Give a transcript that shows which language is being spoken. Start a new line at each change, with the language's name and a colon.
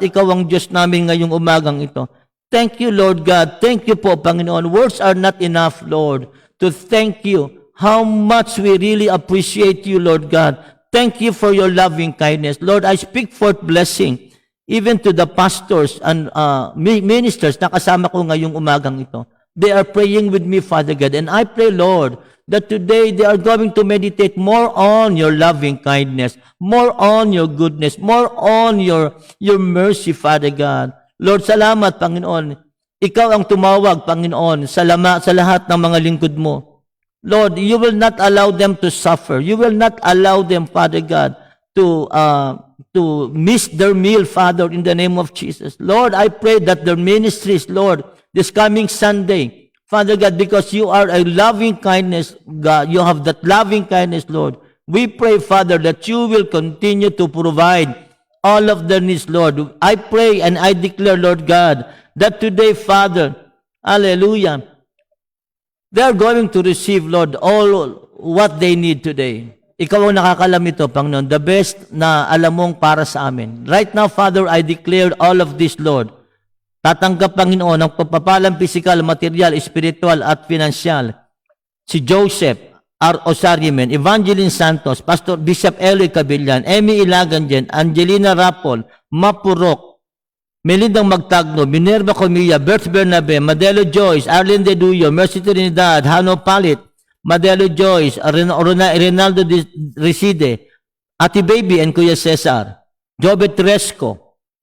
Filipino: Ikaw ang Diyos namin ngayong umagang ito.
English: Thank you, Lord God. Thank you po, Panginoon. Words are not enough, Lord, to thank you. How much we really appreciate you, Lord God. Thank you for your loving kindness. Lord, I speak forth blessing even to the pastors and ministers
Filipino: na kasama ko ngayong umagang ito.
English: They are praying with me, Father God. And I pray, Lord, that today they are going to meditate more on your loving kindness, more on your goodness, more on your mercy, Father God.
Filipino: Lord, salamat, Panginoon. Ikaw ang tumawag, Panginoon, sa lahat ng mga lingkod mo.
English: Lord, you will not allow them to suffer. You will not allow them, Father God, to miss their meal, Father, in the name of Jesus. Lord, I pray that their ministries, Lord, this coming Sunday, Father God, because you are a loving kindness, God, you have that loving kindness, Lord. We pray, Father, that you will continue to provide all of their needs, Lord. I pray and I declare, Lord God, that today, Father, hallelujah, they are going to receive, Lord, all what they need today.
Filipino: Ikaw ang nakakalam ito, Panginoon,
English: the best
Filipino: na alam mong para sa amin.
English: Right now, Father, I declare all of this, Lord.
Filipino: Tatanggap, Panginoon, ang pagpapalang physical, material, spiritual, at financial. Si Joseph R. Osarimen, Evangeline Santos, Pastor Bishop Eloy Cabillan, Emmy Ilaganjen, Angelina Rapol, Mapurok, Melindang Magtagno, Minerva Comilla, Bert Bernabe, Madelo Joyce, Arlene De Duyo, Mercy Trinidad, Hano Palit, Madelo Joyce, Rinaldo Reside, Ate Baby and Kuya Cesar, Jobet Resco,